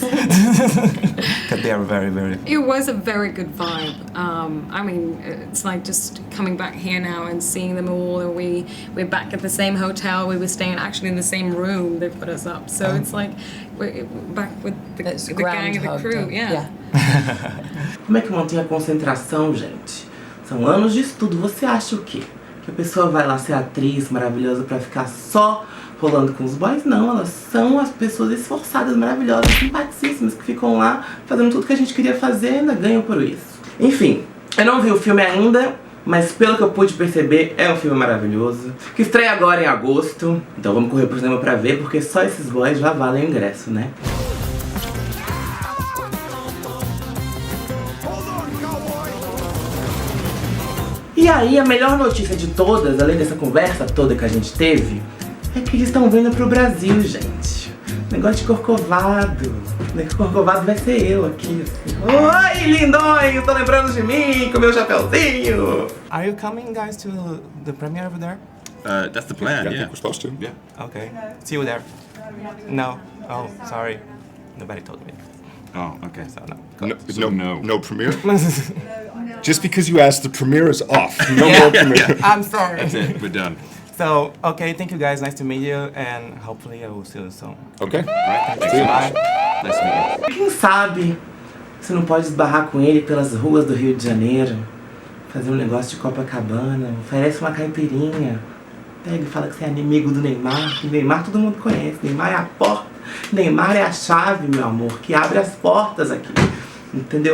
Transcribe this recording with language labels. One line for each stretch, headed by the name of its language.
English: Because they are very, very... It was a very good vibe. I mean, it's like just coming back here now and seeing them all, and we're back at the same hotel. We were staying actually in the same room. They put us up. So it's like we're back with the gang and the crew. Yeah.
Portuguese: Como é que mantém a concentração, gente? São anos de estudo. Você acha o quê? Que a pessoa vai lá ser atriz maravilhosa pra ficar só rolando com os boys? Não, elas são as pessoas esforçadas, maravilhosas, simpaticíssimas, que ficam lá fazendo tudo que a gente queria fazer e ainda ganham por isso. Enfim, eu não vi o filme ainda, mas pelo que eu pude perceber, é um filme maravilhoso, que estreia agora em agosto. Então vamos correr pro cinema pra ver, porque só esses boys já valem o ingresso, né? E aí, a melhor notícia de todas, além dessa conversa toda que a gente teve, é que eles estão vindo pro Brasil, gente. Negócio de Corcovado. Corcovado vai ser eu aqui. Oi, lindões! Tô lembrando de mim com meu chapeuzinho.
English: Are you coming, guys, to the premiere over there? That's the plan, I think we're supposed to. Yeah. Okay. See you there. No. Oh, sorry. Nobody told me. Oh, okay. So no. No premiere? Just because you asked, the premiere is off. No more premiere. I'm sorry. That's it. We're done. So, okay, thank you guys. Nice to meet you, and hopefully I will see you soon. Okay. Right. Thanks. Bye. Nice to meet you.
Portuguese: Quem sabe você não pode esbarrar com ele pelas ruas do Rio de Janeiro, fazer um negócio de Copacabana, oferece uma caipirinha, pega e fala que você é inimigo do Neymar, que Neymar todo mundo conhece, Neymar é a porta, Neymar é a chave, meu amor, que abre as portas aqui. Entendeu?